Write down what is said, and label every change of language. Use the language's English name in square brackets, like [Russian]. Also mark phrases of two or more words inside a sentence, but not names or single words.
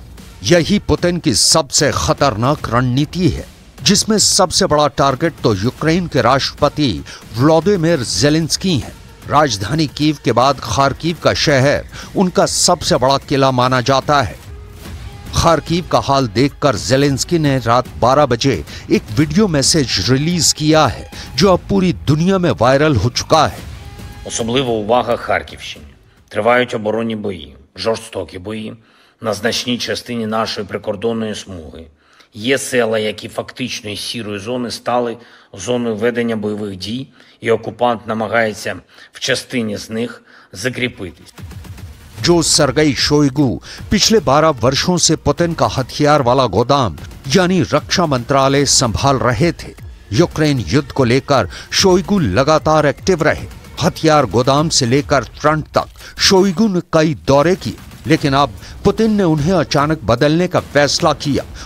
[Hindi] यही पुतिन की सबसे खतरनाक रणनीति है, जिसमें सबसे बड़ा टारगेट तो यूक्रेन के राष्ट्रपति व्लादिमीर ज़ेलेंस्की हैं। राजधानी कीव के बाद खार्किव का शहर उनका सबसे बड़ा किला माना जाता है। खार्किव का हाल देखकर ज़ेलेंस्की ने रात 12 बजे एक वीडियो मैसेज रिलीज किया है, जो अब पूरी दुनिया में वायरल हो चुका है। [Ukrainian] Особлива увага Харківщині. Тривають оборонні бої, жорстокі бої на значній частині нашої прикордонної смуги. Є села, які фактично із сірої зони стали зоною ведення бойових дій, і окупант намагається в частині з них закріпитись. [Hindi] जो सरगेई शोइगु पिछले 12 वर्षों से पुतिन का हथियार वाला गोदाम यानी रक्षा मंत्रालय संभाल रहे थे। यूक्रेन युद्ध को लेकर शोइगु लगातार एक्टिव रहे। हथियार गोदाम से लेकर फ्रंट तक शोइगु ने कई दौरे किए, लेकिन अब पुतिन ने उन्हें अचानक बदलने का फैसला किया